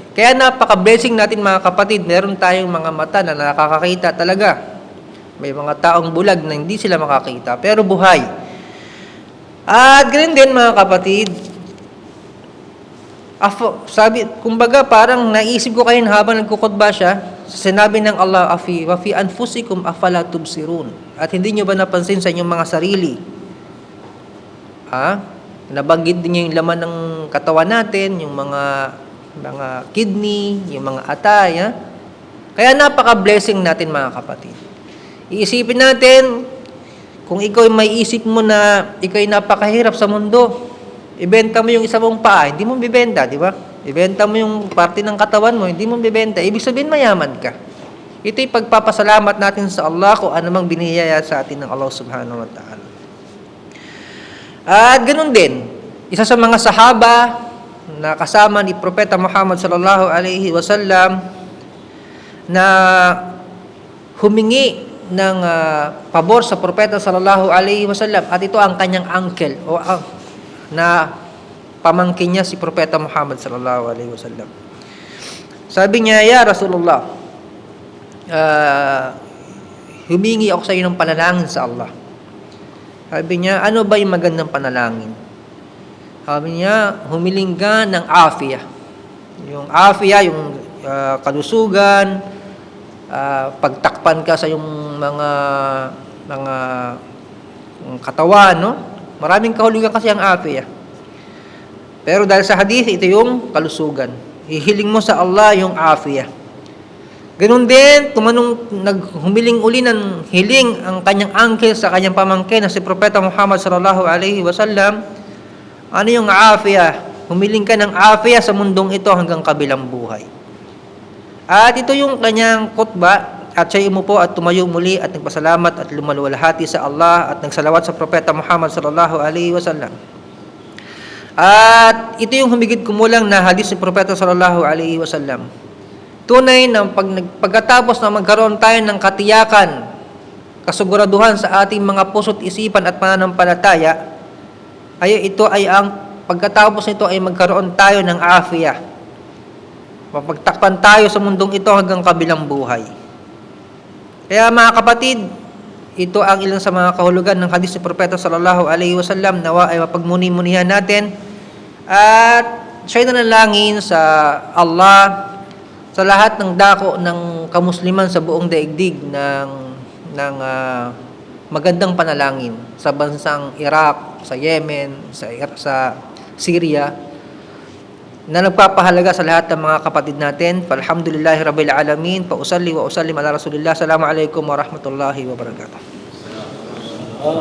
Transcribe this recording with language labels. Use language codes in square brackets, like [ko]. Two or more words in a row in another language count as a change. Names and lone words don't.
[tl] Kaya napaka-blessing natin mga kapatid, meron tayong mga mata na nakakakita talaga. May mga taong bulag na hindi sila makakita, pero buhay. At ganun din mga kapatid, kumbaga parang naisip ko kayo habang nagkukutba siya, sinabi ng Allah, [ar] وفي أنفسكم أفلا تبصرون. [tl] At hindi nyo ba napansin sa inyong mga sarili? Nabanggit din niya yung laman ng katawan natin, yung mga kidney, yung mga atay. Kaya napaka-blessing natin mga kapatid. Iisipin natin, kung ikaw may isip mo na ikaw ay napakahirap sa mundo, ibenta mo yung isa mong paa, hindi mo bibenta, di ba? Ibenta mo yung parte ng katawan mo, hindi mo bibenta. Ibig sabihin, mayaman ka. Ito'y pagpapasalamat natin sa Allah kung anumang biniyaya sa atin ng [ar] الله سبحانه وتعالى. [tl] At ganun din, isa sa mga sahaba na kasama ni Propeta Muhammad [ar] صلى الله عليه وسلم [tl] na humingi ng pabor sa Propeta [ar] صلى الله عليه وسلم, [tl] at ito ang kanyang uncle na pamangkin niya si Propeta Muhammad [ar] صلى الله عليه وسلم. [tl] Sabi niya, [ar] "يا رسول الله, [tl] humingi ako sa iyo ng panalangin sa Allah." Sabi niya, "Ano ba yung magandang panalangin?" Sabi niya, "Humiling ka ng afiyah." Yung afiyah, yung kalusugan, pagtakpan ka sa yung mga katawan, no? Maraming kahulugan kasi ang afiyah. Pero dahil sa hadith, ito yung kalusugan. Hihiling mo sa Allah yung afiyah. Ganun din, naghumiling uli ng hiling ang kanyang uncle sa kanyang pamangkin na si Propeta Muhammad [ar] صلى الله عليه وسلم. [tl] Ano yung afiyah? Humiling ka ng afiyah sa mundong ito hanggang kabilang buhay. At ito yung kanyang khutbah, at siya umupo at tumayo muli at nagpasalamat at lumaluwalhati sa Allah at nagsalawat sa Propeta Muhammad [ar] صلى الله عليه وسلم. [tl] At ito yung humigit kumulang na hadis ni Propeta [ar] صلى الله عليه وسلم. [tl] Tunay na pagkatapos na magkaroon tayo ng katiyakan, kasiguraduhan sa ating mga puso't isipan at pananampalataya, pagkatapos nito ay magkaroon tayo ng afiyah. Mapagtakpan tayo sa mundong ito hanggang kabilang buhay. Kaya mga kapatid, ito ang ilang sa mga kahulugan ng hadis ni Propeta [ar] صلى الله عليه وسلم. [tl] Nawa ay mapagmuni-munihan natin at siya'y nanalangin sa Allah sa lahat ng dako ng kamusliman sa buong daigdig ng magandang panalangin sa bansang Iraq, sa Yemen, sa Syria, na nagpapahalaga sa lahat ng mga kapatid natin. [ar] الحمد لله رب العالمين وأصلي وأسلم على رسول الله. السلام عليكم ورحمة الله وبركاته.